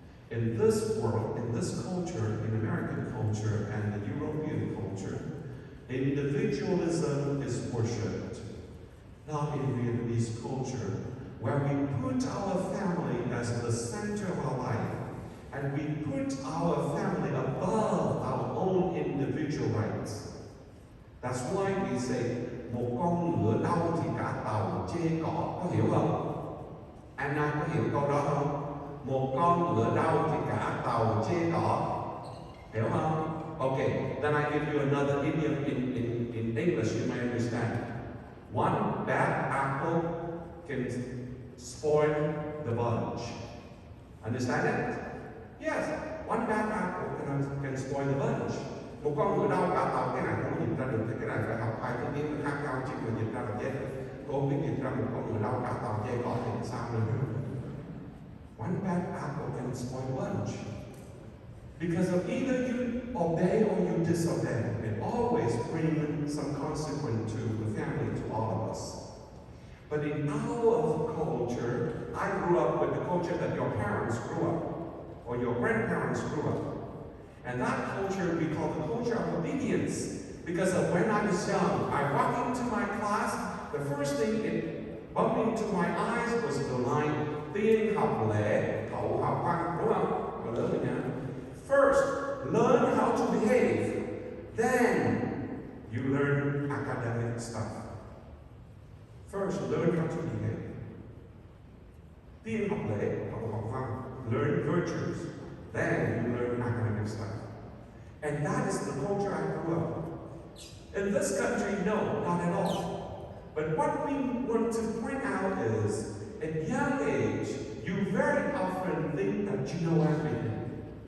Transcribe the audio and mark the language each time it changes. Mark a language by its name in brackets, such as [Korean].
[English] In this world, in this culture, in American culture and the European culture, individualism is worshipped. Not in Vietnamese culture, where we put our family as the center of our life. And we put our family above our own individual rights. That's why we say, [Vietnamese] một con ngựa đau thì cả tàu chê cỏ. Có hiểu không? Anna có hiểu câu đó không? Một con ngựa đau thì cả tàu chê cỏ. Hiểu không? [English] Okay, then I give you another idiom in English you may understand. One bad apple can spoil the bunch. Understand it? Yes, one bad apple can spoil the bunch. [Vietnamese] Một con ngựa đau cả tàu, cái này không có dịch ra được, cái này phải học hai thứ tiếng khác nhau chứ mà dịch ra là chết. Cô không biết dịch ra một con ngựa đau cả tàu dây cỏ thì sao nữa. [English] One bad apple can spoil a bunch. Because of either you obey or you disobey. It always brings some consequence to the family, to all of us. But in our culture, I grew up with the culture that your parents grew up, or your grandparents grew up. And that culture we call the culture of obedience. Because of when I was young, I walked into my class, the first thing it bumped into my eyes was the line, [Vietnamese] tiên học lễ, hậu học văn, đúng không? Và lớn rồi nha. [English] First, learn how to behave. Then, you learn academic stuff. First, learn how to behave. [Vietnamese] Tiên học lễ, hậu học văn, [English] learn virtues. Then you learn academic stuff. And that is the culture I grew up. In this country, no, not at all. But what we want to point out is, at young age, you very often think that you know everything.